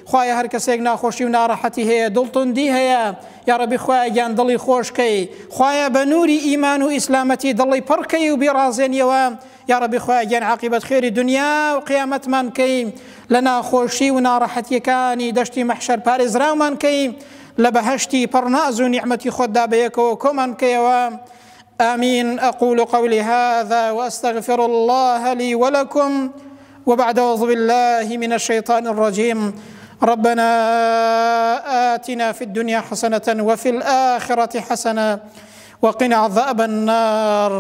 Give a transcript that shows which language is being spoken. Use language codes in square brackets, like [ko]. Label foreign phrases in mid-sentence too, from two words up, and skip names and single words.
[ckb] خوایە هەر کەسێک ناخۆشی و ناڕەحەتی هەیە دڵتوندی هەیە [ar] یا رەبی [ckb] خوایە گیان دڵی خۆشکەی خوایە بە نووری ئیمان و ئیسلامەتی دڵی پڕکەی و بیڕازێنیەوە [ar] یا رەبی [ckb] خوایە گیان عاقبەت خێری دنیا و قیامەتمان کەی لە ناخۆشی و ناڕەحەتیەکانی دەشتی مەحشەر پارێزراومان کەی لە بەهەشتی پڕناز و نیعمەتی خۆتدا بەیەکەوە کۆمان کەیەوە آمين. [ar] أقول قولي هذا وأستغفر الله لي ولكم وبعد أعوذ بالله من الشيطان الرجيم. ربنا آتنا في الدنيا حسنة وفي الآخرة حسنة وقنا عذاب النار.